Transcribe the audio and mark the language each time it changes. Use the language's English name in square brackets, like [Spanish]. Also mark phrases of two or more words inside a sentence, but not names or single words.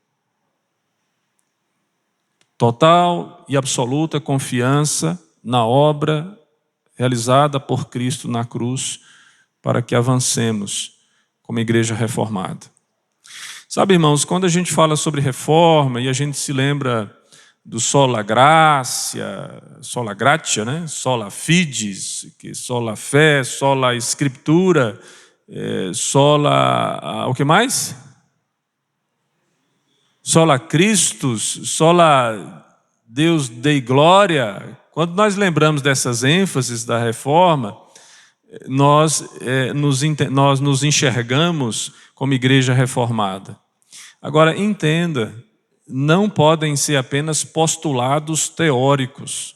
[Portuguese] Total e absoluta confiança na obra realizada por Cristo na cruz, para que avancemos como igreja reformada. Sabe, irmãos, quando a gente fala sobre reforma e a gente se lembra do [Latin] sola gratia, [Portuguese] né? [Latin] Sola fides, [Portuguese] que sola fé, sola escritura, sola o que mais? [Latin] Sola Christus, sola Deus dei glória. [Portuguese] Quando nós lembramos dessas ênfases da reforma, nós nos enxergamos como igreja reformada. Agora, entenda, não podem ser apenas postulados teóricos.